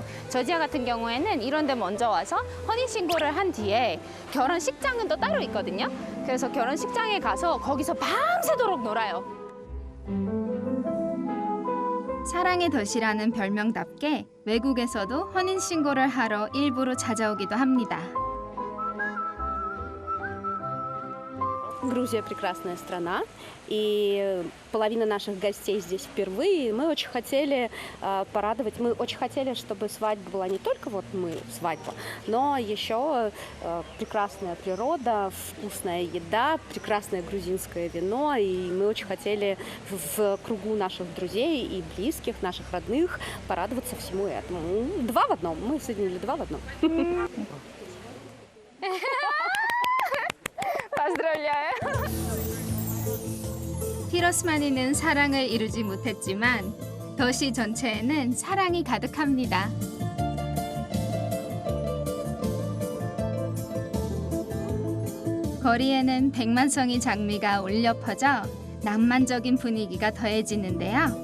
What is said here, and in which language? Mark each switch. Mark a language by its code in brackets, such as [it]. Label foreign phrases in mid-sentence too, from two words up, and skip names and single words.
[ko] 저지아 같은 경우에는 이런 데 먼저 와서 혼인신고를 한 뒤에 결혼식장은 또 따로 있거든요. 그래서 결혼식장에 가서 거기서 밤새도록 놀아요. 사랑의 도시라는 별명답게 외국에서도 혼인신고를 하러 일부러 찾아오기도 합니다. [ru] Грузия прекрасная страна, и половина наших гостей здесь впервые. Мы очень хотели порадовать, мы очень хотели, чтобы свадьба была не только вот мы, свадьба, но еще прекрасная природа, вкусная еда, прекрасное грузинское вино, и мы очень хотели в кругу наших друзей и близких, наших родных порадоваться всему этому. Два в одном, мы соединили два в одном. [ko] 피로스마니는 사랑을 이루지 못했지만 도시 전체에는 사랑이 가득합니다. 거리에는 백만송이 장미가 울려 퍼져 낭만적인 분위기가 더해지는데요.